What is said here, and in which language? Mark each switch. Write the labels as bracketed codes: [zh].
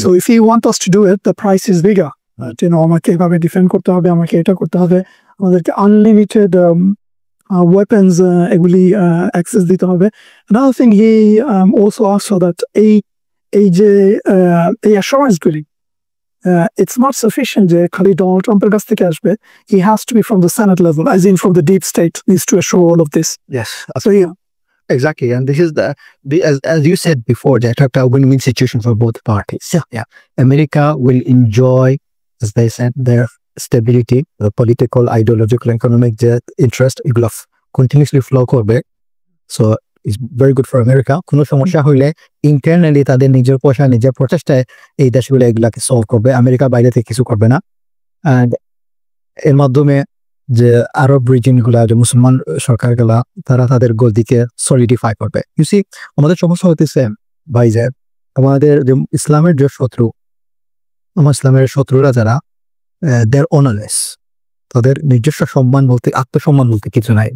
[en] So if you want us to do it, the price is bigger. [bn] আমাকে এভাবে defend করতে হবে, আমাকে এটা করতে হবে, আমাদেরকে আনলিমিটেড weapons এগুলি অ্যাক্সেস দিতে হবে। [en] Another thing he also asked for that [bn] এই যে এই অ্যাসুরেন্সগুলি, [en] it's not sufficient [bn] যে খালি ডোনাল্ড ট্রাম্পের কাছ থেকে আসবে, [en] he has to be from the Senate level, as in from the deep state, needs to assure all of this. Yes. So yeah. Exactly, and this is as you said before, that a win-win situation for both parties. Yeah. America will enjoy, as they said, their stability, the political, ideological, economic interest, এগুলো continuously flow করবে। So it's very good for America. [bn] কোনো সমস্যা হইলে internally তাদের নিজের পয়সা, নিজের প্রচেষ্টায় এই দেশগুলো এগুলাকে সলভ করবে, আমেরিকা বাইরে থেকে কিছু করবে না। অ্যান্ড এর মাধ্যমে যে আরব রিজিয়নগুলা, যে মুসলমান সরকারগুলা, তারা তাদের গদিকে সলিডিফাই করবে। ইউ সি, আমাদের সমস্যা হতেছে ভাই যে আমাদের যে ইসলামের যে শত্রু, আমার ইসলামের শত্রুরা যারা, দেয়ার অনারলেস, তাদের নিজস্ব সম্মান বলতে, আত্মসম্মান বলতে কিছু নাই।